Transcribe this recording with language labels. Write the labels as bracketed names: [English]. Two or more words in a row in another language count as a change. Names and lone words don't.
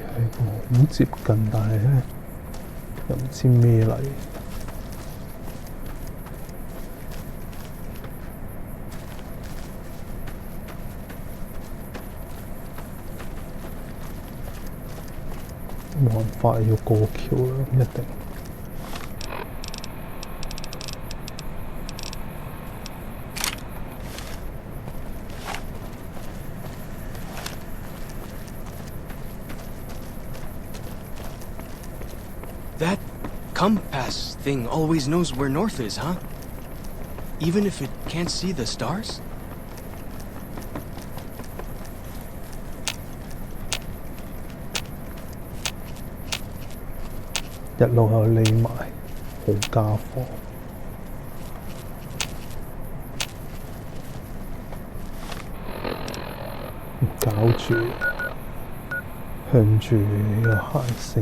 [Cantonese] 呢個好接近，但係咧又唔知咩嚟。冇辦法要過橋啦，一定。 [English] That compass thing always knows where north is, huh? Even if it can't see the stars? [Cantonese] 一路又匿埋，好家伙！搞住，向住呢個行先。